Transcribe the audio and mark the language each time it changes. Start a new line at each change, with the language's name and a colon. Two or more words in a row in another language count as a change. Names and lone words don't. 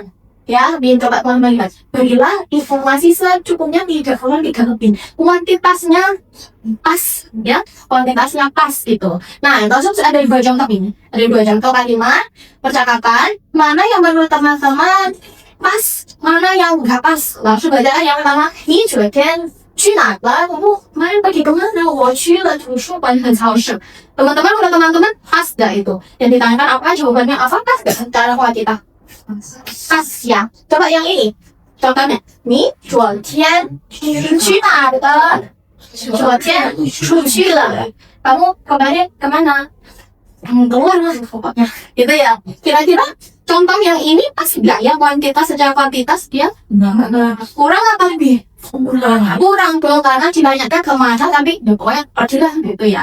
Indonesian: Ya, Bin coba teman-teman lihat. Berilah informasi secukupnya, tidak kurang tidak lebih. Kuantitasnya pas, ya, kuantitasnya pas gitu. Nah, terus ada dua contoh ini. Ada dua contoh kalimat percakapan. Mana yang menurut teman-teman pas, mana yang enggak pas. Langsung baca yang pertama.
Chinese: Ni 昨天去哪了？我
Indonesian: kemarin pergi kemana?
Chinese: 我去了图书馆和超市。
Indonesian: Teman-teman, menurut teman-teman pas gak itu? Yang ditanyakan apa? Jawabannya apa? Pas gak? Secara kuantitas pas ya. Coba yang ini contohnya.
Chinese: 你昨天去哪了？昨天出去了。
Indonesian: Kamu kemarin kemana? Keluar lah pokoknya. Gitu ya. Kira-kira contoh yang ini pas gak ya? Kuantitas, secara kuantitas dia kurang apa lebih? Kurang dong, karena ditanyakan kemana tapi ya pokoknya adalah gitu ya.